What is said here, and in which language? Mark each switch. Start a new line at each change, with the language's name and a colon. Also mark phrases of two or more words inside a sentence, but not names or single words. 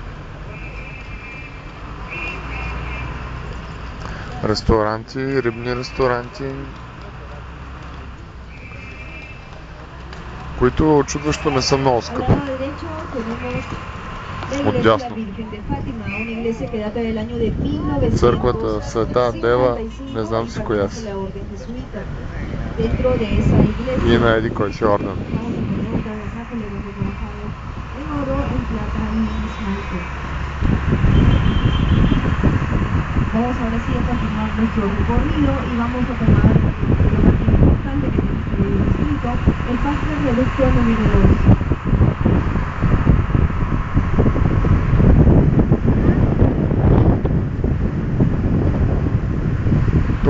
Bulgarian: Ресторанти, рибни ресторанти, които очудващо не са много скъпи. Отдясно. Църквата Света Дева, не знам си коя си. И на еди кой си орден.
Spanish: Vamos ahora sí a continuar nuestro recorrido y vamos a tomar lo más importante que tiene este distrito, el parque reducto número 2.